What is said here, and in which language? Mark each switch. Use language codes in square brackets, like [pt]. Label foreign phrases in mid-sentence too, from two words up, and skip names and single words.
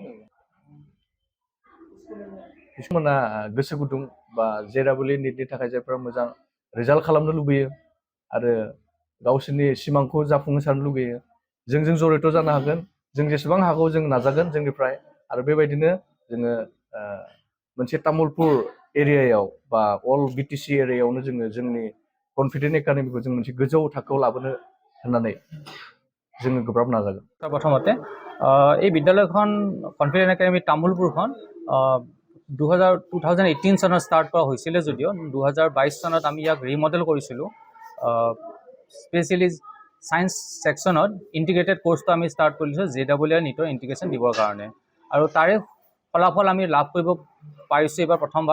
[brx] बिथांमोना गोसो गुदुं बा JEE निटनि थाखाय जायफोरा मोजां रिजाल्ट खालामनो लुबैयो आरो गावसोरनि सिमांखौ जाफुंहोसारनो लुबैयो जोंजों जरित जानो हागोन जों जेसेबां हागौ जों नाजागोन जोंनिफ्राय आरो बेबायदिनो जोङो मोनसे तामुलपुर एरियायाव बा अल बिटिसि एरियायावनो जोङो जोंनि कनफिडेन्ट एकाडेमिखौ जों मोनसे गोजौ थाखोआव लाबोनो होननानै जोङो गोब्राब नाजागोन। [as] প্ৰথমতে এই বিদ্যালয়খন কনফিডেন্ট একাডেমি তামুলপুৰখন 2018 চনত ষ্টাৰ্ট কৰা হৈছিলে যদিও 2022 চনত আমি ইয়াক ৰিমডেল কৰিছিলোঁ। [en] specially science section integrated course [as] আমি ষ্টাৰ্ট কৰিছোঁ JEE নীটৰ ইণ্টিগ্ৰেশ্যন দিবৰ কাৰণে, আৰু তাৰে ফলাফল আমি লাভ কৰিব পাৰিছোঁ এইবাৰ প্ৰথমবাৰ।